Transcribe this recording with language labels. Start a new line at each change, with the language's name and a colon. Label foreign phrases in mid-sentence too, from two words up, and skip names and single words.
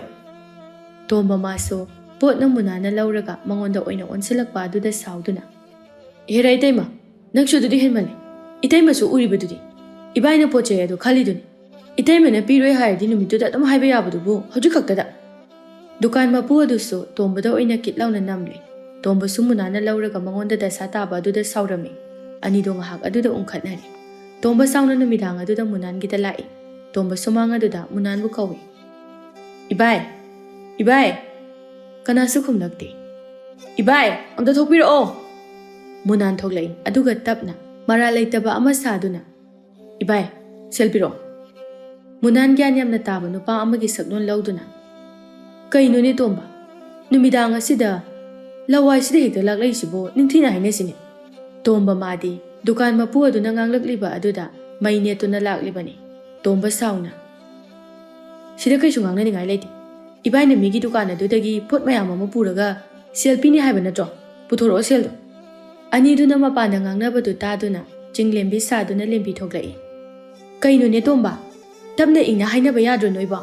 Manipuri: tomba masu pot na munana lauraga mongonda oina onsilakpa aduda sauduna hera itaima nakshu dudi henmale itaima su uribadudi ibaina poche adu khaliduni itaima na piroi haidi numituda dam haiba yabadubu hoju khaktada dukan mapu adusu tombada oina kitlauna namle tomba sumunana lauraga mongonda da sataba aduda saurame ani do ngahak aduda unkhatnari tomba sauna numidang aduda munan gida lai tomba sumang aduda munan bu kawi ibai kanasu khumlakte ibai amda thokpiro o munan thoklai aduga tapna mara leitaba ama saduna ibai selpiro munan gyan yamna taba nupa amagi saknon lauduna kaino ne tomba numidang asida lawai sida hekta laklai sibo ningthina haine sine tomba madi dukan mapu aduna nganglakliba aduda maine tuna laklibani tomba sauna sida kaisu ngangnani ngai leiti ibai na migi dukan adudagi pot mayam ama puraga selpini haiba natro puthoro seldo ani duna mapana ngangnabadu taduna jinglembi saduna lembi thoklai kaino ne tomba ꯇꯞꯅ ꯏꯪꯅ ꯍꯥꯏꯅꯕ ꯌꯥꯗ꯭ꯔꯣ ꯅꯣꯏꯕꯣ?